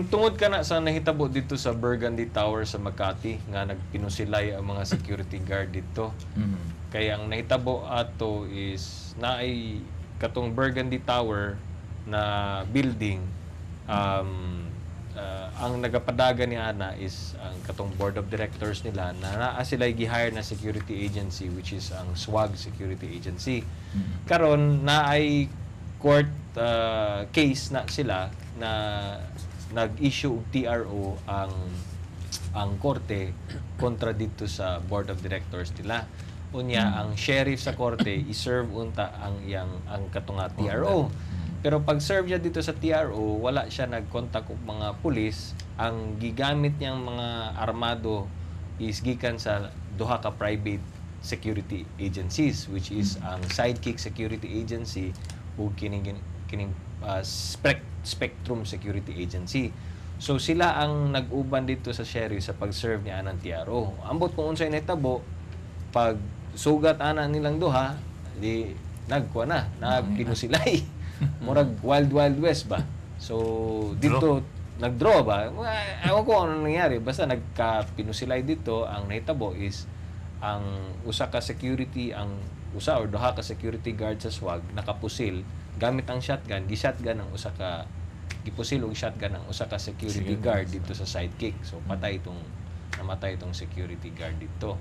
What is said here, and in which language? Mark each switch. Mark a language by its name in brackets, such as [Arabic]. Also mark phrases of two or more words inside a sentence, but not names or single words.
[Cebuano] Tungod ka na sa nahitabo dito sa Burgundy Tower sa Makati nga nagpinusilay ang mga security guard dito. Kaya ang nahitabo ato is naay katong Burgundy Tower na building ang nagapadaga ni Ana is ang katong [English] board of directors [Cebuano] nila na naa sila gi-hire na [English] security agency which is [Cebuano] ang SWAG Security Agency. Karon naay [English] court case [Cebuano] na sila na nag-issue og TRO ang korte kontra dito sa [English] board of directors [Cebuano] nila. Unya ang sheriff sa korte i-serve unta ang katunga TRO. Pero pag serve niya dito sa TRO, wala siya nag-contact og mga pulis. Ang gigamit niyang mga armado is gikan sa duha ka [English] private security agencies which is [Cebuano] ang Sidekick Security Agency ug kining Spectrum Security Agency. So sila ang nag-uban dito sa sheriff sa pag-serve niya ng TRO. Ambot kung unsay nahitabo, pag sugat ana nilang duha, di nagpinusilay. Murag [English] wild west [Cebuano] ba? So dito nag-draw ba? [Filipino] Ewan ko ano nangyari. Basta nagka-pinusilay dito. Ang nahitabo is ang usa ka security, ang usa or duha ka [English] security guard [Filipino] sa SWAG nakapusil gamit ang shotgun. Gi-shotgun ang usa ka gipusil og shotgun ang usa ka [English] security guard [Filipino] dito sa Sidekick. So namatay itong [English] security guard [Filipino] dito.